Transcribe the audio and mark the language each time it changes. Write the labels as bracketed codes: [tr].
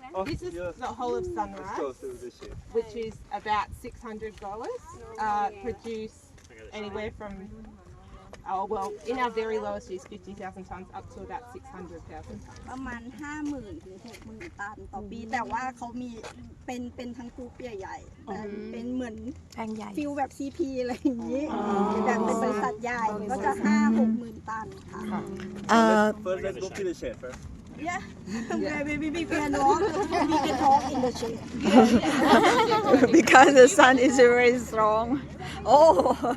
[en] This is the whole of Sunrise, which is about $600. Produce anywhere from in our very lowest use 50,000 tons up to about 600,000 tons. [th] ประมาณ 50,000 ถึง 60,000 ตันต่อปีแต่ว่าเขามีเป็นทั้งกรุ๊ปใหญ่ๆเป็นเหมือนฟิลแบบ CP อะไรอย่างนี้แบบเป็นบริษัทใหญ่ก็จะ 5-60,000 ตันค่ะ [en] First let's go to the shade first Yeah, we can talk in the shade. because the sun is very strong. Oh